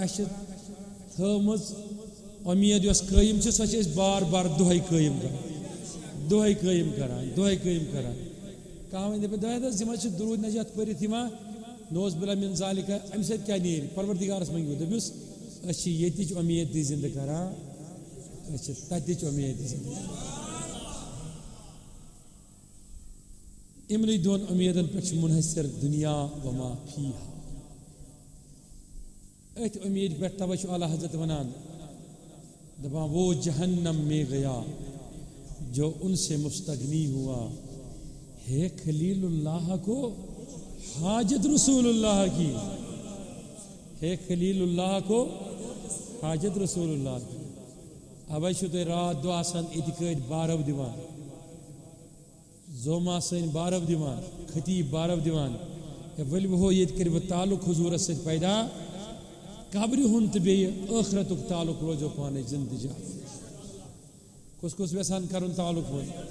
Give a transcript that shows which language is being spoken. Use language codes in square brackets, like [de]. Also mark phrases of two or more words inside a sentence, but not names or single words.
[ks] اَسہِ چھِ تھٲومٕژ اُمید یۄس قٲیِم چھِ سۄ چھِ أسۍ بار بار دۄہے قٲیِم کران دۄہے قٲیِم کران دۄہے قٲیِم کران کہاں دپان دادا زما درود نجات پٔرِتھ یِوان [ar] نوز بلا من ذالکہ [ks] امہِ سۭتۍ کیٛاہ نیرِ پروردگارس منٛگِو دٔپِوُس أسۍ چھِ ییٚتِچ اُمید تہِ زندٕ کران أسۍ چھِ تتِچ اُمید تہِ زندٕ کران یِمنٕے دۄن اُمیدن پٮ۪ٹھ چھُ منحصر [ar] دنیا وما فیہا [ks] أتھۍ اُمید پٮ۪ٹھ توے چھُ اعلیٰ حضرت ونان دپان [ur] وہ جہنم میں گیا جو ان سے مستغنی ہوا ہے خلیل اللہ کو حاجت رسول اللہ کی ہے خلیل اللہ کو حاجت رسول اللہ کی [ks] اوے چھو تُہۍ رات دۄہ آسان ییٚتہِ کٔٹۍ بارو دِوان زوما سٕنۍ بارو دِوان خطیب بارو دِوان ہے ؤلِو ہو ییٚتہِ کٔرِو تعلق حضوٗرس سۭتۍ پیدا قبرِ ہُنٛد تہٕ بیٚیہِ ٲخرتُک تعلق روزو پانے زندٕ جان کُس کُس یژھان کرُن تعلق وۄنۍ